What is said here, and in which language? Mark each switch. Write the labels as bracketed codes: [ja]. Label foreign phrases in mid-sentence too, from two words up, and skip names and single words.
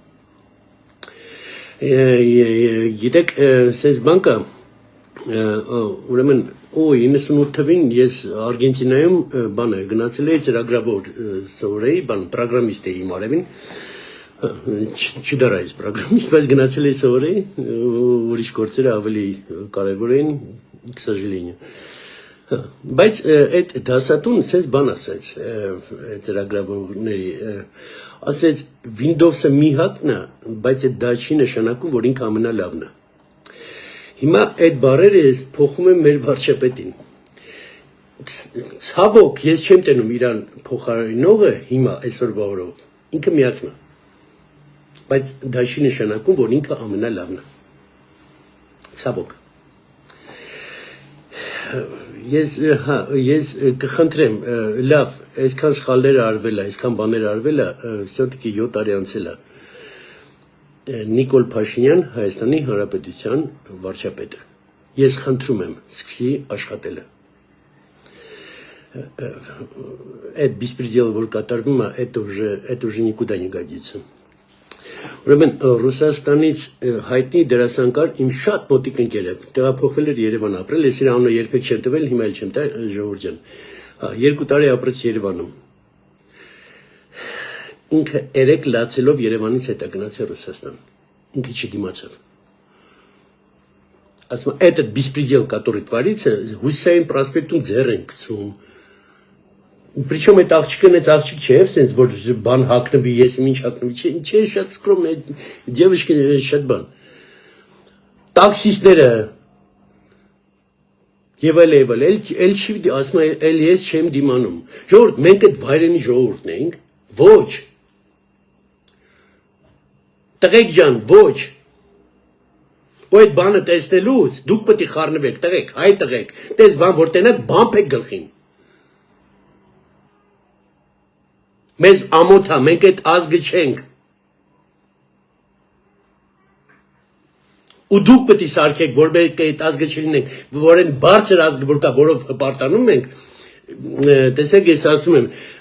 [hy] Գիտեք, սենց բանկա, ուրեմն, 98 թվին ես Արգենտինայում բանը գնացել էի ծրագրավոր սովորեի, բան պրոգրամիստ էի իմ արևին, չդարա ես պրոգրամիստ, բայց գնացել էի սովորեի, ուրիշ գործերը ավելի կարևոր էին, [ru] к сожалению։ [hy] Բայց այդ դասատուն սենց բան ասեց ծրագրավորների, ասեց Windows-ը մի հատն է, բայց դա չի նշանակում, որ ինքը ամենալավն է։ Հիմա այդ բառերը ես փոխում եմ մեր վարչապետին։ Ցավոք, ես չեմ տենում իրան փոխարինողը հիմա այսօրվա օրով, ինքը միակն է։ Բայց դա չի նշանակում, որ ինքը ամենալավն է։ Ցավոք։ Ես կխնդրեմ, լավ, այսքան սխալներ արվել է, այսքան բաներ արվել է, все-таки 7 տարի անցել է։ Նիկոլ Փաշինյան, Հայաստանի Հանրապետության վարչապետը։ Ես խնդրում եմ, սկսի աշխատելը։ Այդ беспредел, որ կատարվում է, [ru] это уже никуда не годится։ [hy] Ուրեմն Ռուսաստանից հայտնի դերասանկար իմ շատ մոտիկ ընկեր է, տեղափոխվել էր Երևան ապրել, ես իր անունը երբեք չեմ տվել, հիմա էլ չեմ տա, ժողովուրդ ջան։ 2 տարի ապրեց Երևանում։ Ինքը 3 լացելով Երևանից հետա գնացել Ռուսաստան։ Ինքը չդիմացավ։ Ասում է, [ru] этот беспредел, который творится, [hy] Հուսեյն проспектում ձեռ են գցում։ [ru] Причем это [hy] աղջիկն այդ աղջիկ չէ, սենց որ բան հակնվի, ես ինչ հակնվի, չէ, շատ [ru] скромно, девочки [hy] շատ բան։ Տաքսիստները եւ այլ, էլ չի ասում է, էլ ես չեմ դիմանում։ Ժողովուրդ, մենք այդ վայրենի ժողովուրդն ենք, ոչ։ Տղեկ ջան, ոչ։ Ու այդ բանը տեսնելուց դուք պետք է խառնվեք, տղեկ, հայ տղեկ, տես բան որ տենակ բամբ եք գլխին։ Մեզ ամոթ է, մենք այդ ազգը չենք։ Ու դուք պետք է սարքեք, որ մենք այդ ազգը չլինենք, որ այն բարձր ազգը որ կա, որով հպարտանում ենք, տեսեք ես ասում եմ,